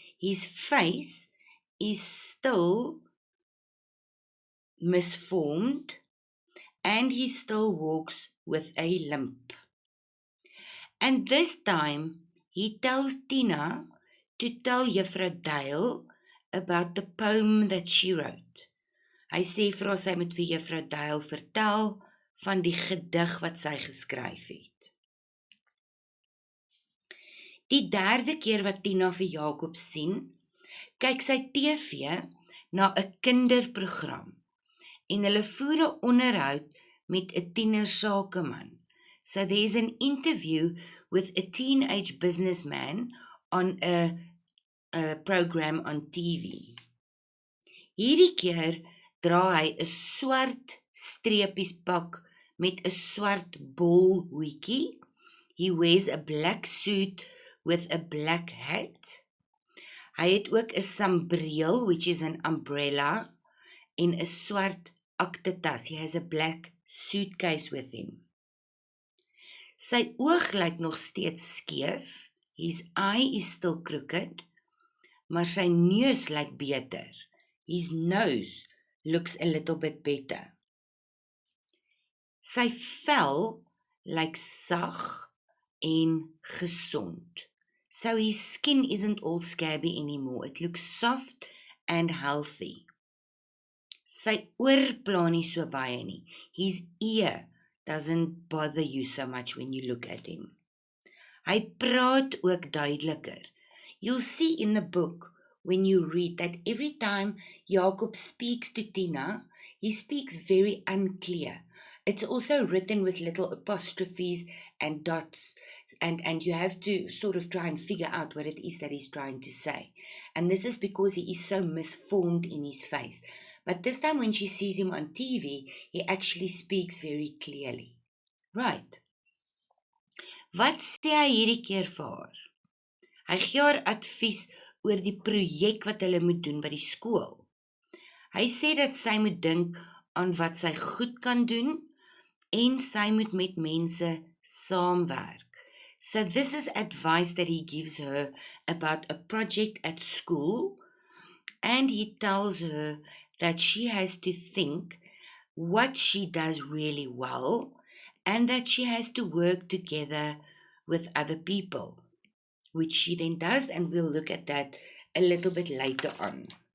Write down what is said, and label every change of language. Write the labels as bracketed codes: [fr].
[en] His face is still misformed and he still walks with a limp. And this time he tells Tina to tell Juffrou Dale about the poem that she wrote. [af] Hy sê vir haar sy moet vir Juffrou Dale vertel van die gedig wat sy geskryf het. Die derde keer wat Tina vir Jacob sien, kyk sy TV na 'n kinderprogram en hulle voer 'n onderhoud met 'n tienersakeman. [en] So there's an interview with a teenage businessman on a program on TV. [af] Hierdie keer dra hy 'n swart streepies pak met 'n swart bol hoedjie. [en] He wears a black suit with a black hat. [af] Hy het ook 'n sambreel, [en] which is an umbrella, [af] en 'n swart aktetas. [en] He has a black suitcase with him. [af] Sy oog lyk nog steeds skeef. [en] His eye is still crooked, [af] maar sy neus lyk beter. [en] His nose looks a little bit better. [af] Sy vel lyk sag en gesond. [en] So his skin isn't all scabby anymore. It looks soft and healthy. [af] Sy oor pla nie so baie nie. [en] His ear doesn't bother you so much when you look at him. [af] Hy praat ook duideliker. [en] You'll see in the book, when you read, that every time Jacob speaks to Tina, he speaks very unclear. It's also written with little apostrophes and dots, and you have to sort of try and figure out what it is that he's trying to say. And this is because he is so misformed in his face. But this time when she sees him on TV, he actually speaks very clearly. [af] Right. Wat sê hy hierdie keer vir haar? Hy gee haar advies oor die projek wat hulle moet doen by die skool. Hy sê dat sy moet dink aan wat sy goed kan doen en sy moet met mense saamwerk. [en] So this is advice that he gives her about a project at school, and he tells her that she has to think what she does really well and that she has to work together with other people, which she then does, and we'll look at that a little bit later on.